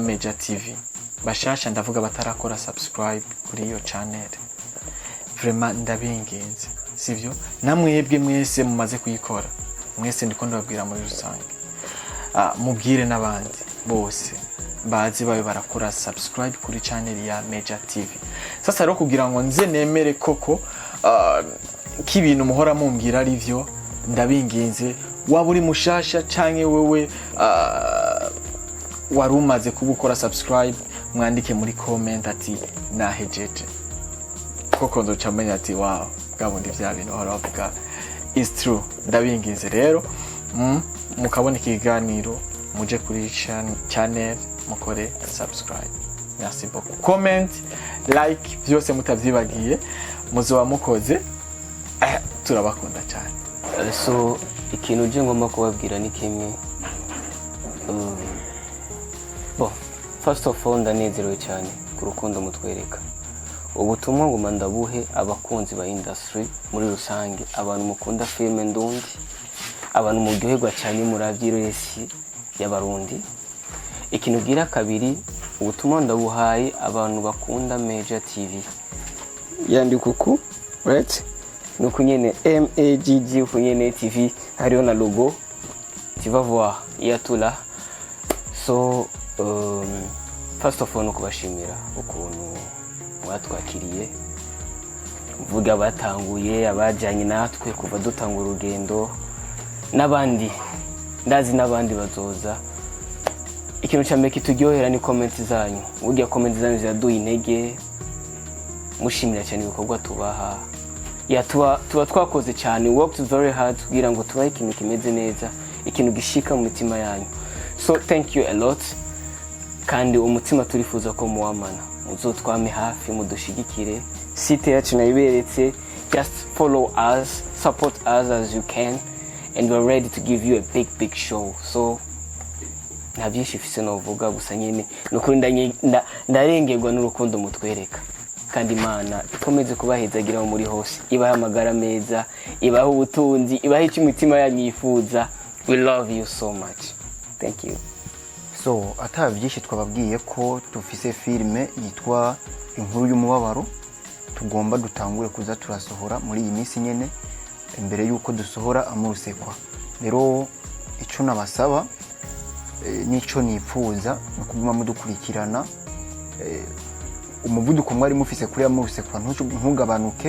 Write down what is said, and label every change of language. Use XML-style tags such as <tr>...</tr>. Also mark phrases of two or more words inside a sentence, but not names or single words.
<rn>Major TV bashasha ndavuga batarakora subscribe kuri iyo channel vraiment ndabingenze sivyo namwebwe mwese mumaze kuyikora mwese ndiko ndababwira muri rusange mubwire n'abandi bose bazi bawe barakora subscribe kuri channel ya Major TV sasa rero kugira ngo nze nemere koko k'ibintu muhora mumbwira ari byo ndabinginze waba uri mushasha canke wewe wari umaze kubukora subscribe mwandike muri comment ati nahejeje koko ndocamenya ati wow gabundi vya bintu hora bavuga</rn> <en>is true</en> <rn>ndabinginze rero mukabona ikiganiro muje kuri channel mukore subscribe</rn> <fr>merci beaucoup</fr> <en>comment like</en> <rn>byose mutavyibagiye muzoba mukoze turabakunda cyane so ikintu je ngomba kubabwira ni kimwe</rn> <en>first of all</en> <rn>ndanezerewe cyane ku rukundo mutwereka ubutumwa ngoma ndabuhe abakunzi ba industry muri rusange abantu mukunda filme ndundi abantu muryoherwa cyane muravyiresi y'abarundi ikintu gira kabiri ubutumwa ndabuhaye abantu bakunda Major TV yandika uku right nuko nyene MAGG uko nyene TV hariho na logo</rn> <fr>tu vas voir</fr> <rn>yatula so</rn> <en>first of all</en> <rn>no kubashimira ukuntu mwatwakiriye mvuga batanguye abajanye natwe kuva dutanga urugendo n'abandi ndazi n'abandi bazoza. Ikintu cyambere kituryohera ni comment zanyu. Burya comment zanyu ziraduha intege, mushimira cyane ibikorwa tubaha. Tuba twakoze cyane,</rn> <en>worked very hard</en> <rn>kugira ngo tubahe ikintu kimeze neza, ikintu gishika mu mitima yanyu.</rn> <en>So thank you a lot.</en> <rn>Kandi umutima turifuza ko muwamana, muzotwame hafi, mudushigikire. Site yacu nayiberetse,</rn> <en>just follow us, support us as you can, and we're ready to give you a big show.</en> <rn>So nta byinshi mfise novuga, gusa nyene nukuri ndarengerwa n'urukundo mutwereka. Kandi Imana ikomeze kubahezagira muri hose, ibaha amagara meza, ibaha ubutunzi, ibaha icyo imitima yanyu yifuza.</rn> <en>We love you so much. Thank you.</en> <rn>So atabyinshi twababwiye ko dufise filme yitwa Inkuru y'Umubabaro, tugomba dutangure kuza turasohora muri iyi minsi nyene imbere yuko dusohora Amurusekwa. Rero ico nabasaba nico nipfuza no kuguma mudukurikirana, umuvuduko mwari mufise kuri Amurusekwa ntugabanuke.</rn>